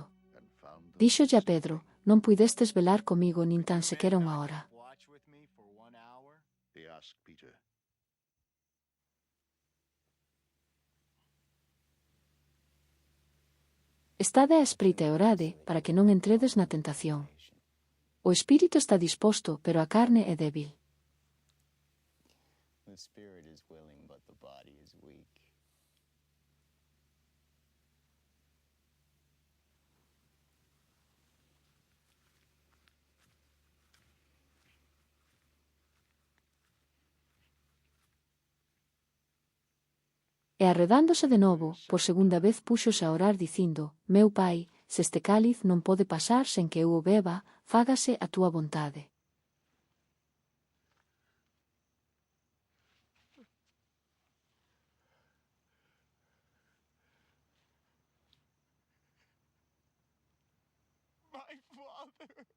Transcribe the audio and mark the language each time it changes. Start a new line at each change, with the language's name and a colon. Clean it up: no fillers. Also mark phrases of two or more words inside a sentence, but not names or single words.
Galician: Díxolle a Pedro: Non puidestes velar comigo nin tan sequera unha hora.
English: Watch with me for 1 hour. He asked Peter.
Galician: Estade á espreita e orade, para que non entredes na tentación. O espírito está disposto, pero a carne é débil.
English: The spirit is willing, but the body is weak.
Galician: E arredándose de novo, por segunda vez púxose a orar dicindo: Meu Pai, se este cáliz non pode pasar sen que eu o beba, fágase a túa vontade.
English: My Father.